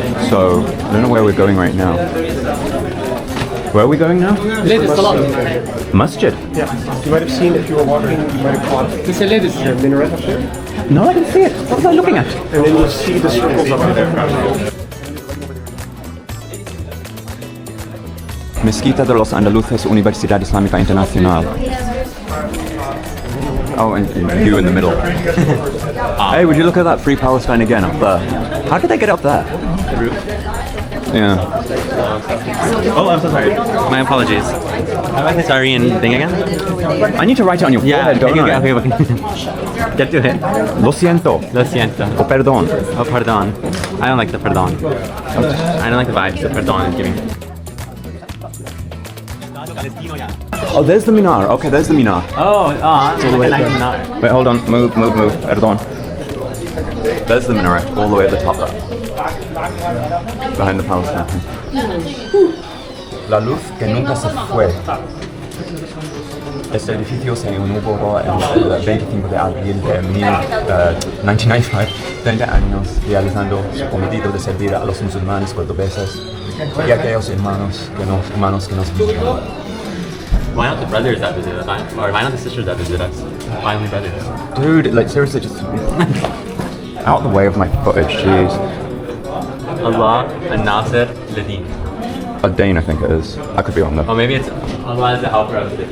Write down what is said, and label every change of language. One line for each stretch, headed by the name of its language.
English: So, I don't know where we're going right now. Where are we going now? Masjid. Yeah, you might have seen if you were walking, you might have caught the minaret up there. No, I didn't see it. What was I looking at? And then you'll see the circles up there.
Spanish: Mezquita de los Andaluces, Universidad Islámica Internacional.
English: Oh, and you in the middle. Hey, would you look at that Free Palestine again up there? How did they get up there? The roof. Yeah. Oh, I'm so sorry. My apologies. Sorry and thing again? I need to write it on your forehead, don't I? Okay. Get to it.
Spanish: Lo siento. Lo siento. O perdón.
English: Oh, pardon. I don't like the pardon. I don't like the vibes the pardon is giving. Oh, there's the minar. Okay, there's the minar. Oh, not. Wait, hold on. Move.
Spanish: Perdón.
English: There's the minaret, all the way at the top. Behind the Palestine.
Spanish: La luz que nunca se fue. Este edificio se inauguró en el 25 de abril de 1995, 30 años realizando su cometido de servir a los musulmanes cordobeses y a aquellos hermanos que nos visitan.
English: Why not the brothers that visit us? Or why not the sisters that visit us? Why only brothers? Dude, like seriously, just out the way of my footage, jeez. Allah and Nasir Ladin. A Dane, I think it is. I could be wrong though. Or maybe it's Allah is the helper of the